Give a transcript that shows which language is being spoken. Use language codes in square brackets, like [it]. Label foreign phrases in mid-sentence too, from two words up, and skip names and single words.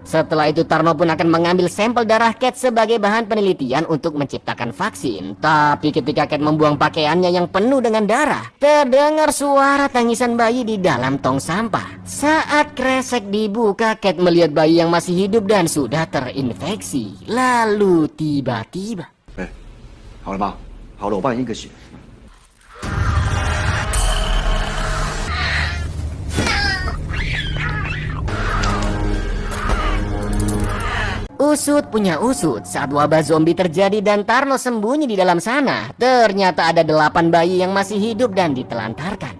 [id] Setelah itu Tarno pun akan mengambil sampel darah Cat sebagai bahan penelitian untuk menciptakan vaksin. Tapi ketika Cat membuang pakaiannya yang penuh dengan darah, terdengar suara tangisan bayi di dalam tong sampah. Saat kresek dibuka, Cat melihat bayi yang masih hidup dan sudah terinfeksi. Lalu tiba-tiba [zh] 哎，好了吗？好了，我帮你印个血。 [id] Usut punya usut, saat wabah zombie terjadi dan Tarno sembunyi di dalam sana, ternyata ada 8 bayi yang masih hidup dan ditelantarkan.